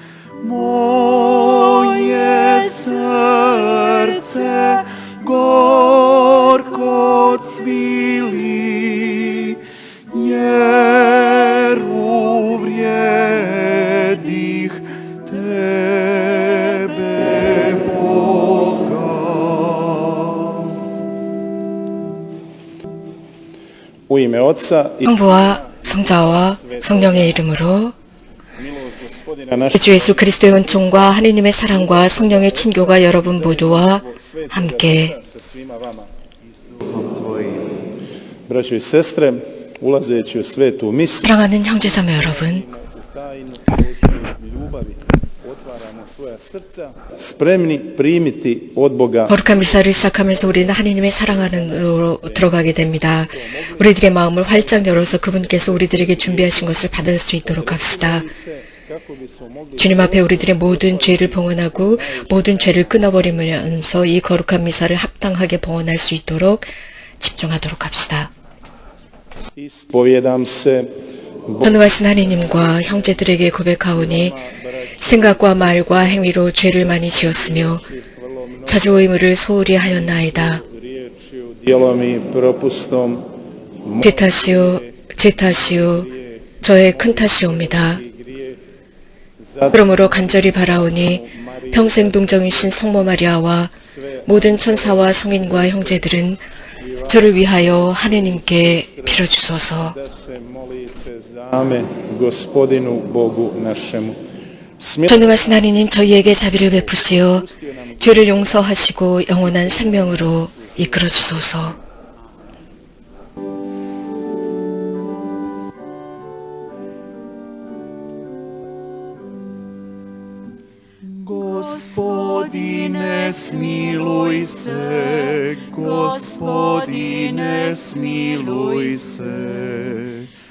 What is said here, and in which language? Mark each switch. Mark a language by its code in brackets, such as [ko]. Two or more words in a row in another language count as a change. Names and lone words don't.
[hr] Moje srce gorko cvili, jer uvrijedih tebe, Boga. U ime Otca i [ko] 성부와 성자와 성령의 이름으로 [hr] Gospodina [ko] 주 예수 그리스도의 은총과 하느님의 사랑과 성령의 친교가 여러분 모두와 함께 [hr] sa svima vama. Braćo i sestre, ulazeći u svetu misu, [ko] 사랑하는 형제자매 여러분, [hr] u tajnu Božje ljubavi, otvaramo svoja srca, spremni primiti od Boga [ko] 거룩한 미사를 시작하면서 우리는 하느님의 사랑하는으로 들어가게 됩니다. 우리들의 마음을 활짝 열어서 그분께서 우리들에게 준비하신 것을 받을 수 있도록 합시다. [hr] kako bismo mogli [ko] 주님 앞에 우리들의 모든 죄를 봉헌하고 모든 죄를 끊어버리면서 이 거룩한 미사를 합당하게 봉헌할 수 있도록 집중하도록 합시다. [hr] ispovijedam se [ko] 전능하신 하느님과 형제들에게 고백하오니 생각과 말과 행위로 죄를 많이 지었으며 자주 의무를 소홀히 하였나이다. [hr] riječju, djelom i propustom [ko] 제 탓이요, 제 탓이요, 저의 큰 탓이옵니다. 그러므로 간절히 바라오니 평생 동정이신 성모 마리아와 모든 천사와 성인과 형제들은 저를 위하여 하느님께 빌어주소서. [hr] da se molite za me, Gospodinu Bogu našemu. [ko] 전능하신 하느님 저희에게 자비를 베푸시어 죄를 용서하시고 영원한 생명으로 이끌어 주소서. [hr] Gospodine, smiluj se, Gospodine, smiluj se.